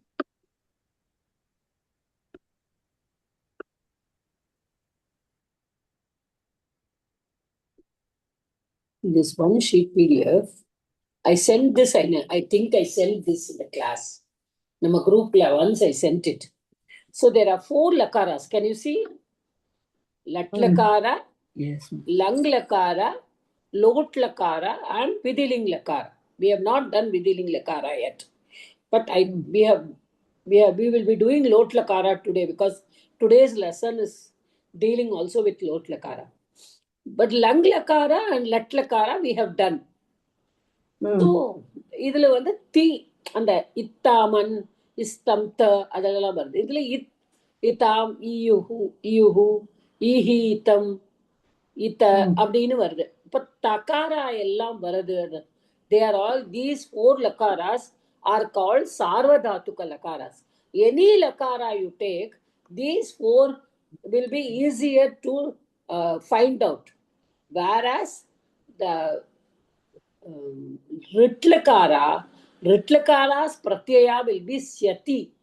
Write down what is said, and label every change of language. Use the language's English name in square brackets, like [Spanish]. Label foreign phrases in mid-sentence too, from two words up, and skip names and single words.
[English] This 1 sheet PDF. I sent this. I think I sent this in the class. [Tamil] Nama group la [English] once I sent it. So there are 4 lakaras. Can you see? Lat lakara, Yes. lang lakara, lot lakara, and vidiling lakara. We have not done vidiling lakara yet, but we will be doing lot lakara today because today's lesson is dealing also with lot lakara. But lang lakara and lat lakara we have done. [Tamil] So இதுல வந்து தி அந்த இத்தாமன் இஸ்தம்த அதெல்லாம் வருது. இதுல இத்தாம் ஈயுஹு ஈயுஹு ஈஹி இத்தம் இத்த அப்படின்னு வருது. இப்ப தகாரா எல்லாம் வருது. [English] They are all, these 4 lakaras are called sarvadhatuka lakaras. Any lakara you take, these 4 will be easier to find out. Whereas the Ritlakara's pratyaya will be syati.